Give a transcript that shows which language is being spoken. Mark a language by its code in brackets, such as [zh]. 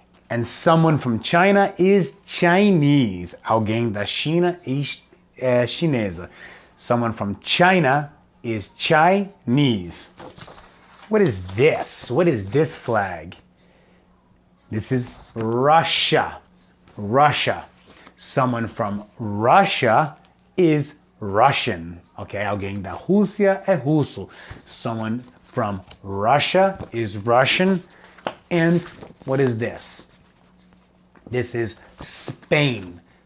[en] And someone from China is Chinese. [pt] Alguém da China é chinesa. [en] Someone from China is Chinese. What is this? What is this flag? This is Russia. Someone from Russia is Russian. [pt] Okay, alguém da Rússia é russo. [en] Someone from Russia is Russian. And what is this? This is Spain.